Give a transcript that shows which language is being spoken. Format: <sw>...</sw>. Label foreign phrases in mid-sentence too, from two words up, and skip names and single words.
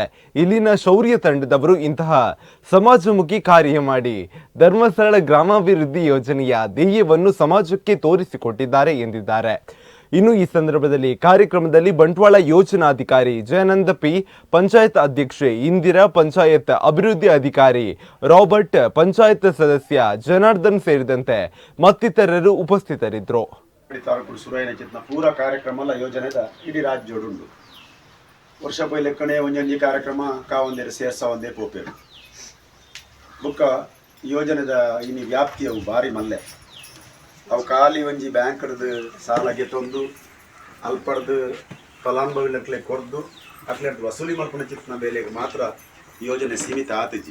<kn>ಇಲ್ಲಿನ ಶೌರ್ಯ ತಂಡದವರು ಇಂತಹ ಸಮಾಜಮುಖಿ ಕಾರ್ಯ ಮಾಡಿ ಧರ್ಮಸ್ಥಳ ಗ್ರಾಮಾಭಿವೃದ್ಧಿ ಯೋಜನೆಯ ಧ್ಯೇಯವನ್ನು ಸಮಾಜಕ್ಕೆ ತೋರಿಸಿಕೊಟ್ಟಿದ್ದಾರೆ ಎಂದಿದ್ದಾರೆ. ಇನ್ನು ಈ ಸಂದರ್ಭದಲ್ಲಿ ಕಾರ್ಯಕ್ರಮದಲ್ಲಿ ಬಂಟ್ವಾಳ ಯೋಜನಾಧಿಕಾರಿ ಜಯಾನಂದ ಪಿ, ಪಂಚಾಯತ್ ಅಧ್ಯಕ್ಷೆ ಇಂದಿರಾ, ಪಂಚಾಯತ್ ಅಭಿವೃದ್ಧಿ ಅಧಿಕಾರಿ ರಾಬರ್ಟ್, ಪಂಚಾಯತ್ ಸದಸ್ಯ ಜನಾರ್ದನ್ ಸೇರಿದಂತೆ ಮತ್ತಿತರರು ಉಪಸ್ಥಿತರಿದ್ದರು.</kn> <tcy>ಪೂರ ಕಾರ್ಯಕ್ರಮ ಯೋಜನೆದ ಇಡೀ ರಾಜ್ಯೋಡುಂಡು ವರ್ಷ ಪೈ ಲೆಕ್ಕನೆ ಒಂಜೊಂಜಿ ಕಾರ್ಯಕ್ರಮ ಕಾವಂದೇರು ಸೇರ್ಸವಂದೇ ಪೋಪೇರು ಬುಕ್ಕ ಯೋಜನೆದ ಇನಿ ವ್ಯಾಪ್ತಿ ಅವು ಭಾರಿ ಮಲ್ಲೆ ಅವು ಖಾಲಿ ಒಂಜಿ ಬ್ಯಾಂಕ್ರದ್ದು ಸಾಲಗೆ ತಂದು ಅಲ್ಪಡ್ದು ಫಲಾನುಭವಿಲಕ್ಲೆ ಕೊರ್ದು ಅಕ್ಲೆಡ್ದು ವಸೂಲಿ ಮಲ್ಪನ ಚಿತ್ನ ಬೇಲೆಗೆ ಮಾತ್ರ ಯೋಜನೆ ಸೀಮಿತ ಆತಜಿ.</tcy>